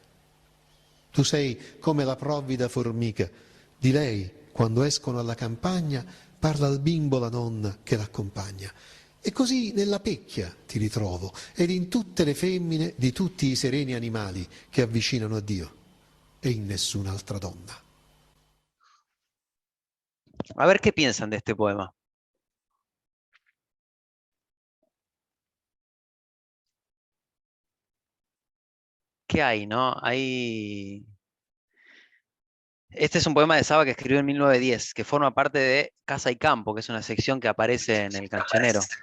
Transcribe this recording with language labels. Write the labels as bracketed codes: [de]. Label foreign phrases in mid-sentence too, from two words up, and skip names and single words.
[it] Tu sei come la provvida formica, di lei, quando escono alla campagna, parla al bimbo la nonna che l'accompagna. E così nella pecchia ti ritrovo, ed in tutte le femmine di tutti i sereni animali che avvicinano a Dio, e in nessun'altra donna. [es] A ver qué piensan de este poema. ¿Qué hay, no? Hay... Este es un poema de Saba que escribió en 1910, que forma parte de Casa y Campo, que es una sección que aparece en El Cancionero.